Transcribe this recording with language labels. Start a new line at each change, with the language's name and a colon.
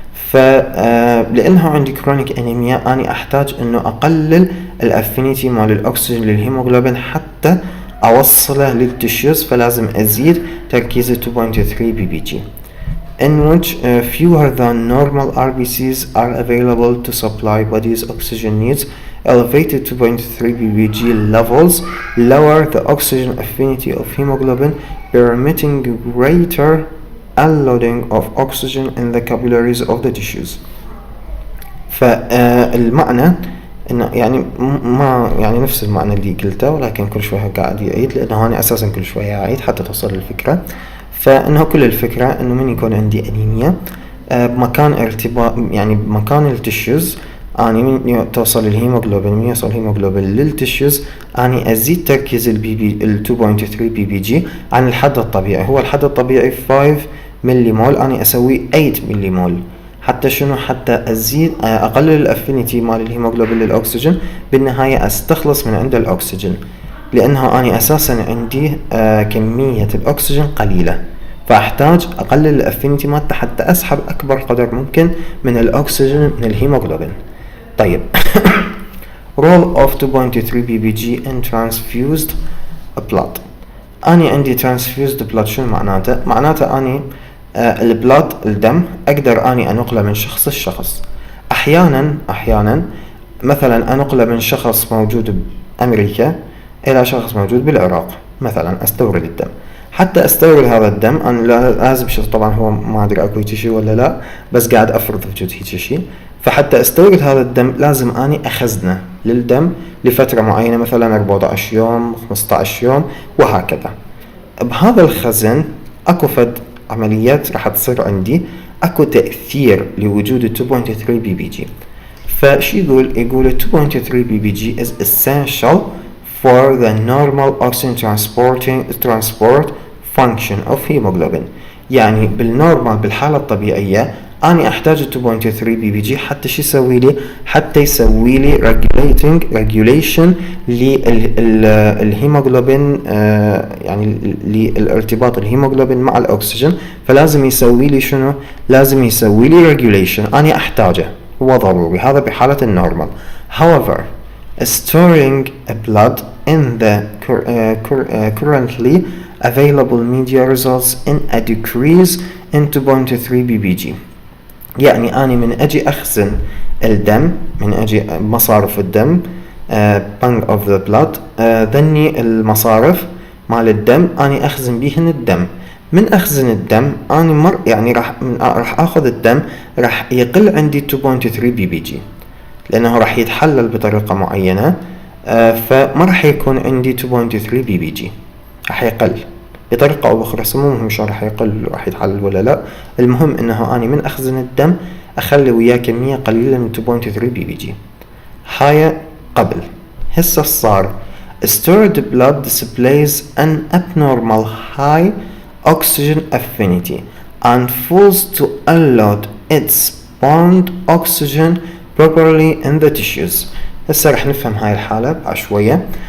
Arabic: فلأنه عندي كرونيك أنيميا أنا أحتاج أنه أقلل الأفينيتي مال الأكسجين للهيموغلوبين حتى أوصله للتشيوز، فلازم أزيد تركيز 2.3 بي بي جي.
English: in which fewer than normal RBCs are available to supply body's oxygen needs. Elevated 2.3 ppg levels lower the oxygen affinity of hemoglobin, permitting greater unloading of oxygen in the capillaries of the tissues.
Arabic: فالمعنى إنه يعني ما يعني نفس المعنى اللي قلته، ولكن كل شوية قاعد يعيد، لأنه أنا أساسا كل شوية أعيد حتى توصل الفكرة. فإنه كل الفكرة إنه من يكون عندي أنيميا بمكان ارتباط، يعني بمكان التشيوز، أنا من توصل الهيموغلوبين، من يوصل الهيموغلوبين للتشيوز، أنا أزيد تركيز ال 2.3 بي بي جي عن الحد الطبيعي. هو الحد الطبيعي 5 ملي مول، أنا أسوي 8 ملي مول. حتى شنو؟ حتى أزيد أقلل الأفينيتي مال الهيموغلوبين للأكسجين، بالنهاية أستخلص من عند الأكسجين، لأنها أنا أساسا عندي كمية الأكسجين قليلة، فأحتاج أقلل الأفينيتي مالته حتى أسحب أكبر قدر ممكن من الأكسجين من الهيموغلوبين.
English: طيب role of 2.3 ppg in transfused blood.
Arabic: أنا عندي transfused blood شنو معناته؟ معناته أني البلاد الدم أقدر أني أنقله من شخص لشخص. أحيانا مثلا أنقله من شخص موجود بأمريكا إلى شخص موجود بالعراق، مثلا أستورد الدم. حتى أستورد هذا الدم أنا لازم شيء، طبعا هو ما أدري أكو شيء ولا لا، بس قاعد أفرض وجود هيك شيء. فحتى أستورد هذا الدم لازم أني أخزنه للدم لفترة معينة، مثلا 14 يوم 15 يوم وهكذا. بهذا الخزن أكو فد عمليات راح تصير عندي، أكو تأثير لوجود 2.3 بي بي جي. فشي يقول
English: 2.3 B P G is essential for the normal oxygen transport function of hemoglobin.
Arabic: يعني بالنورمال بالحالة الطبيعية أنا أحتاج 2.3 بي بي جي حتى شو يسوي لي؟ حتى يسوي لي regulation للهيموغلوبين، يعني للارتباط الهيموغلوبين مع الأكسجين. فلازم يسوي لي شنو؟ لازم يسوي لي regulation، أنا أحتاجه، هو ضروري، هذا بحالة النورمال.
English: However, storing blood in the currently available media results in a decrease in 2.3 ppg.
Arabic: يعني أنا من أجي أخزن الدم، من أجي مصارف الدم
English: bank of the blood،
Arabic: ذني المصارف مال الدم أنا أخزن بيهن الدم. من أخزن الدم أنا يعني راح أخذ الدم، راح يقل عندي 2.3 بي بي جي، لأنه راح يتحلل بطريقة معينة، فما راح يكون عندي 2.3 بي بي جي، راح يقل بطريقة أو أخرى. سموهم شو راح يقل، راح يتحلل ولا لا. المهم إنه أنا من أخزن الدم أخلي وياه كمية قليلة من 2.3 بي بي جي. هاي قبل. هسه صار
English: stored blood displays an abnormal high oxygen affinity and fails to unload its bound oxygen properly in the tissues.
Arabic: هسه رح نفهم هاي الحالة بعشوية.